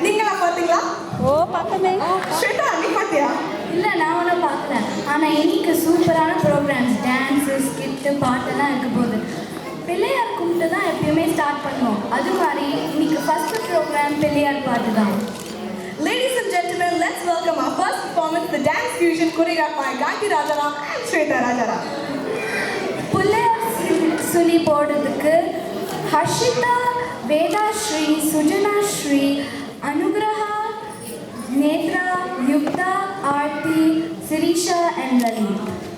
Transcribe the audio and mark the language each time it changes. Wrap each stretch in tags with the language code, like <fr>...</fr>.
<ta>நீங்களாம் பார்த்தீங்களா? ஓ பார்த்தமே. ஸ்வேதா நீ பார்த்தியா? இல்லை, நான் ஒன்றும் பார்க்கல. ஆனால் இன்னைக்கு சூப்பரான ப்ரோக்ராம்ஸ், டான்ஸு, ஸ்கிட்டு, பாட்டெல்லாம் இருக்க போகுது. பிள்ளையார் கும்பிட்டு தான் எப்பயுமே ஸ்டார்ட் பண்ணுவோம். அது மாதிரி இன்னைக்கு ஃபர்ஸ்ட் ப்ரோக்ராம் பிள்ளையார் பாட்டு தான்.</ta> <en>Ladies and gentlemen, let's welcome our first performance, the dance fusion choreographed by Gandhi Rajaram and Shweta Rajaram.</en> <ta>Pillaiyar சுழி போடுறதுக்கு ஹர்ஷிதா, வேதாஸ்ரீ, சுஜனா ஸ்ரீ, அனுகிரஹா, நேத்ரா, யுக்தா, ஆர்த்தி, சிரிஷா and லலித்.</ta>